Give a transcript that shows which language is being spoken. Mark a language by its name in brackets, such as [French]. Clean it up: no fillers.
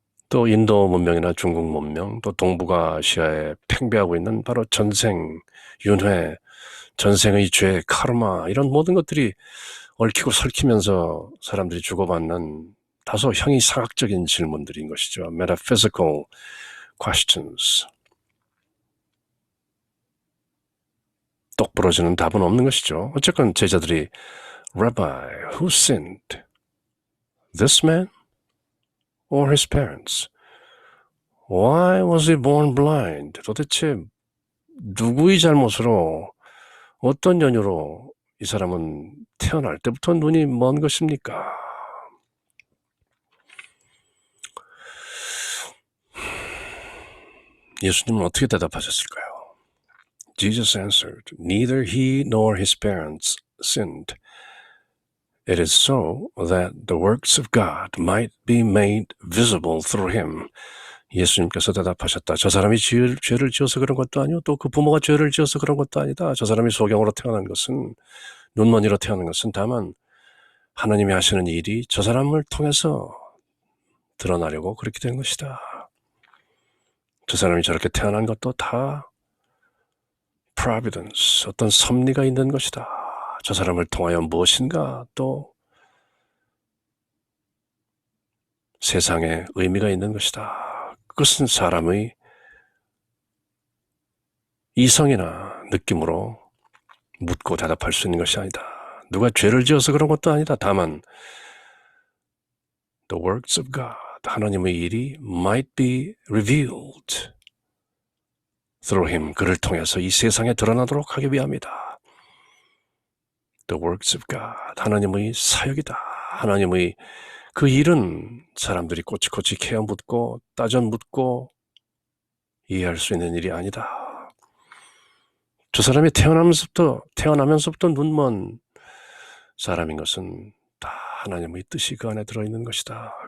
[Korean] 또 인도 문명이나 중국 문명, 또 동북아시아에 팽배하고 있는 바로 전생, 윤회, 전생의 죄, 카르마 이런 모든 것들이 얽히고 설키면서 사람들이 주고받는 다소 형이상학적인 질문들인 것이죠. [English] Metaphysical questions. [Korean] 똑부러지는 답은 없는 것이죠. 어쨌건 제자들이 [English] Rabbi, who sinned? This man or his parents? Why was he born blind? [Korean] 도대체 누구의 잘못으로 어떤 연유로 이 사람은 태어날 때부터 눈이 먼 것입니까? 예수님은 어떻게 대답하셨을까요? [English] Jesus answered, Neither he nor his parents sinned. It is so that the works of God might be made visible through him. [Korean] 예수님께서 대답하셨다. 저 사람이 죄를 지어서 그런 것도 아니고 또 그 부모가 죄를 지어서 그런 것도 아니다. 저 사람이 소경으로 태어난 것은 눈먼이로 태어난 것은 다만 하나님이 하시는 일이 저 사람을 통해서 드러나려고 그렇게 된 것이다. 저 사람이 저렇게 태어난 것도 다 providence, 어떤 섭리가 있는 것이다. 저 사람을 통하여 무엇인가 또 세상에 의미가 있는 것이다. 그것은 사람의 이성이나 느낌으로 묻고 대답할 수 있는 것이 아니다. 누가 죄를 지어서 그런 것도 아니다. 다만 [English] the works of God, [Korean] 하나님의 일이 [English] might be revealed through him, [Korean] 그를 통해서 이 세상에 드러나도록 하기 위함이다. [English] The works of God, [Korean] 하나님의 사역이다. 하나님의 그 일은 사람들이 꼬치꼬치 캐어 묻고 따져 묻고 이해할 수 있는 일이 아니다. 저 사람이 태어나면서부터 눈먼 사람인 것은 다 하나님의 뜻이 그 안에 들어있는 것이다.